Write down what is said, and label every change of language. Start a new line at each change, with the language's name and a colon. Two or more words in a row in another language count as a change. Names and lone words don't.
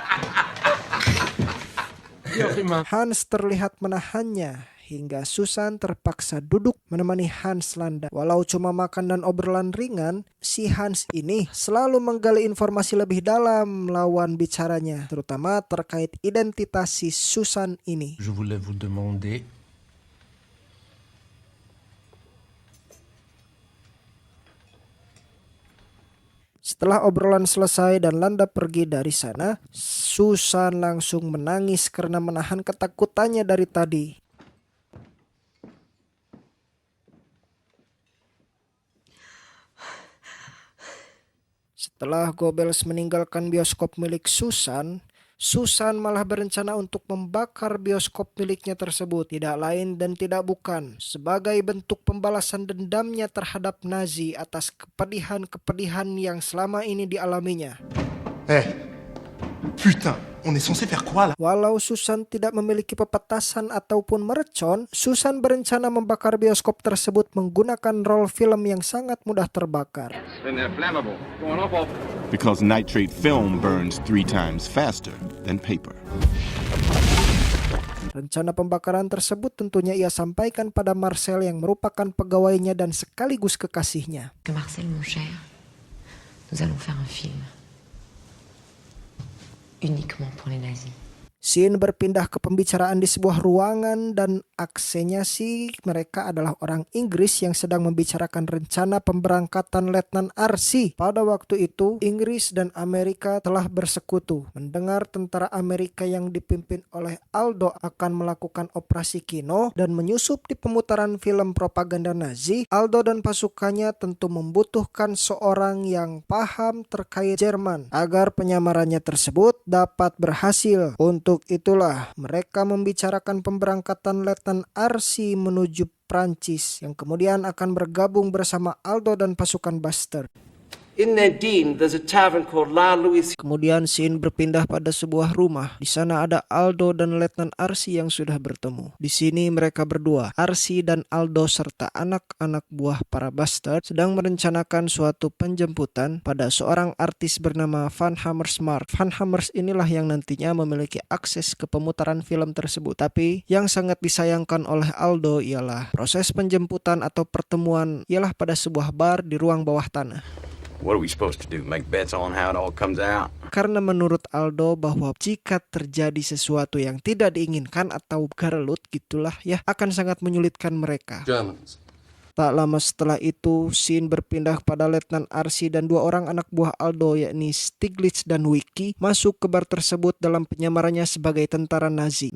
Indonesian: Hans terlihat menahannya hingga Susan terpaksa duduk menemani Hans Landa. Walau cuma makan dan obrolan ringan, si Hans ini selalu menggali informasi lebih dalam lawan bicaranya, terutama terkait identitas si Susan ini.
French: Je voulais vous demander.
Indonesian: Setelah obrolan selesai dan Landa pergi dari sana, Susan langsung menangis karena menahan ketakutannya dari tadi. Setelah Goebbels meninggalkan bioskop milik Susan, Susan malah berencana untuk membakar bioskop miliknya tersebut, tidak lain dan tidak bukan sebagai bentuk pembalasan dendamnya terhadap Nazi atas kepedihan-kepedihan yang selama ini dialaminya.
French: Putain, on est censé faire quoi là?
Indonesian: Walau Susan tidak memiliki pepetasan ataupun mercon, Susan berencana membakar bioskop tersebut menggunakan roll film yang sangat mudah terbakar.
English: Because nitrate film burns 3 times faster than paper.
Indonesian: Rencana pembakaran tersebut tentunya ia sampaikan pada Marcel yang merupakan pegawainya dan sekaligus kekasihnya.
French: Que Marcel, mon cher, nous allons faire un film. Uniquement pour les nazis.
Indonesian: Scene berpindah ke pembicaraan di sebuah ruangan dan aksenya sih mereka adalah orang Inggris yang sedang membicarakan rencana pemberangkatan Letnan Arsi. Pada waktu itu, Inggris dan Amerika telah bersekutu. Mendengar tentara Amerika yang dipimpin oleh Aldo akan melakukan operasi Kino dan menyusup di pemutaran film propaganda Nazi, Aldo dan pasukannya tentu membutuhkan seorang yang paham terkait Jerman agar penyamarannya tersebut dapat berhasil. Untuk itulah mereka membicarakan pemberangkatan Letnan Arsi menuju Prancis yang kemudian akan bergabung bersama Aldo dan pasukan Bastard.
English: In Nadine, there's a tavern called La Louise.
Indonesian: Kemudian scene berpindah pada sebuah rumah. Di sana ada Aldo dan Letnan Arsi yang sudah bertemu. Di sini mereka berdua, Arsi dan Aldo serta anak-anak buah para Bastard sedang merencanakan suatu penjemputan pada seorang artis bernama Van Hammersmark. Van Hammers inilah yang nantinya memiliki akses ke pemutaran film tersebut. Tapi yang sangat disayangkan oleh Aldo ialah proses penjemputan atau pertemuan ialah pada sebuah bar di ruang bawah tanah.
English: What are we supposed to do? Make bets on how it all comes out?
Indonesian: Karena menurut Aldo bahwa jika terjadi sesuatu yang tidak diinginkan atau garelut gitulah ya, akan sangat menyulitkan mereka. Germans. Tak lama setelah itu, scene berpindah pada Letnan Arsi dan 2 orang anak buah Aldo yakni Stiglitz dan Wiki masuk ke bar tersebut dalam penyamarannya sebagai tentara Nazi.